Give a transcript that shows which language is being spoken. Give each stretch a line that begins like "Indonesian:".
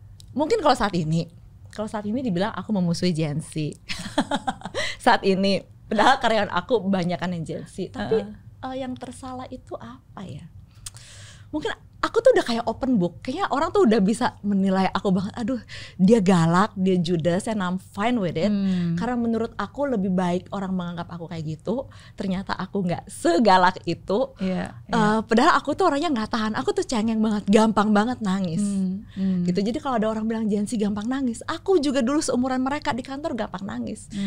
Indonesian: Mungkin kalau saat ini dibilang aku memusuhi Gen Z. Saat ini, padahal karyawan aku kebanyakan yang Gen Z. Tapi yang tersalah itu apa ya? Mungkin aku tuh udah kayak open book. Kayaknya orang tuh udah bisa menilai aku banget. Aduh, dia galak, dia judes,
English: and I'm fine with it.
Indonesian: Karena menurut aku lebih baik orang menganggap aku kayak gitu. Ternyata aku nggak segalak itu. Padahal aku tuh orangnya nggak tahan. Aku tuh cengeng banget, gampang banget nangis. Gitu. Jadi kalau ada orang bilang Gen Z gampang nangis, aku juga dulu seumuran mereka di kantor gampang nangis.